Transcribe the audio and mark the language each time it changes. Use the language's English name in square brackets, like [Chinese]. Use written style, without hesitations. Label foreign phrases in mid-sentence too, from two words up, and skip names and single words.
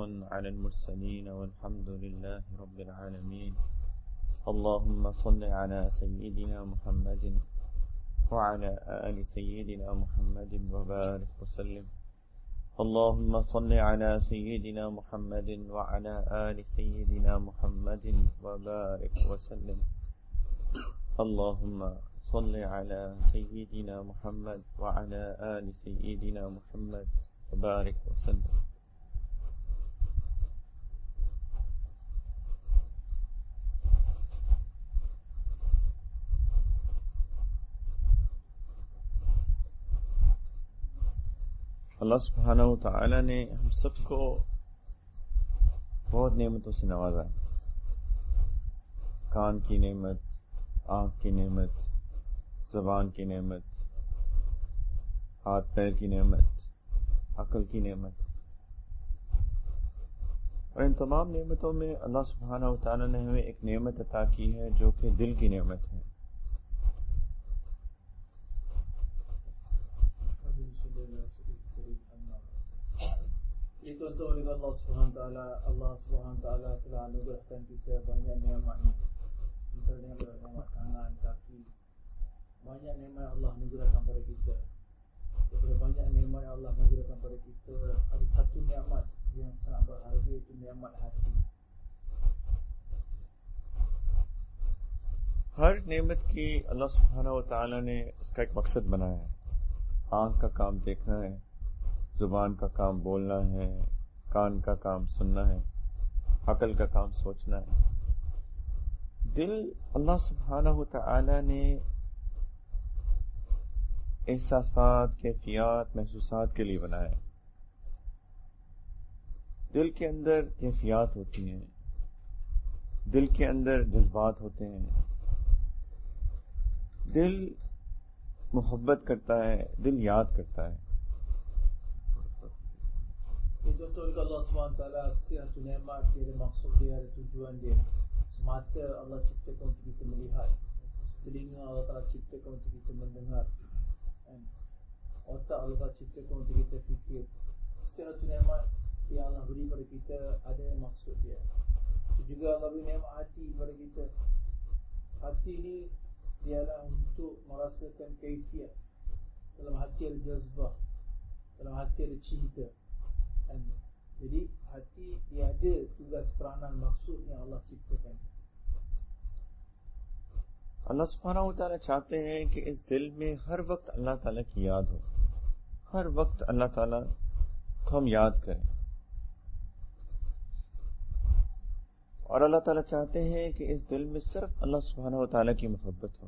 [Arabic] على المرسلين والحمد لله رب العالمين اللهم صل على سيدنا محمد وعلى آل سيدنا محمد وبارك وسلم اللهم صل على سيدنا محمد وعلى آل سيدنا محمد وبارك وسلم اللهم صل على سيدنا محمد وعلى آل سيدنا محمد وبارك وسلم. [Urdu] اللہ سبحانہ و تعالی نے ہم سب کو بہت نعمتوں سے نوازا ہے. کان کی نعمت، آنکھ کی نعمت، زبان کی نعمت، ہاتھ پیر کی نعمت، عقل کی نعمت، اور ان تمام نعمتوں میں اللہ سبحانہ و تعالی نے ہمیں ایک نعمت عطا کی ہے جو کہ دل کی نعمت ہے. [Malay] Itu oleh Allah Subhanahu Taala. Allah Subhanahu Taala telah anugerahkan kita banyak nikmat-Nya. Antaranya nikmat tangan, kaki. Banyak nikmat yang Allah anugerahkan pada kita. Daripada banyak nikmat yang Allah anugerahkan pada kita, ada satu nikmat yang sangat berharga, itu nikmat hati. [Urdu] ہر نعمت کی اللہ سبحانہ و تعالی نے اس کا ایک مقصد بنایا ہے. آنکھ کا کام دیکھنا ہے، زبان کا کام بولنا ہے، کان کا کام سننا ہے، عقل کا کام سوچنا ہے. دل اللہ سبحانہ و تعالی نے احساسات، کیفیات، محسوسات کے لیے بنایا ہے. دل کے اندر کیفیات ہوتی ہیں، دل کے اندر جذبات ہوتے ہیں، دل محبت کرتا ہے، دل یاد کرتا ہے. [Malay] Contoh oleh Allah SWT, setiap satu nikmat dia ada maksud dia, ada tujuan dia. Semata Allah ciptakan untuk kita melihat, telinga Allah Ta'ala ciptakan untuk kita mendengar, otak Allah Ta'ala ciptakan untuk kita fikir. Setiap satu nikmat yang Allah beri pada kita ada maksud dia. Itu juga Allah beri nikmat hati pada kita. Hati ni dialah untuk merasakan kaifiat. Dalam hati ada jazbah, dalam hati ada cinta. Jadi hati dia ada tugas peranan maksud yang Allah ciptakan. [Urdu] اللہ سبحانہ و تعالیٰ چاہتے ہیں کہ اس دل میں ہر وقت اللہ تعالیٰ کی یاد ہو، ہر وقت اللہ تعالیٰ کو ہم یاد کریں. اور اللہ تعالیٰ چاہتے ہیں کہ اس دل میں صرف اللہ سبحانہ و تعالیٰ کی محبت ہو.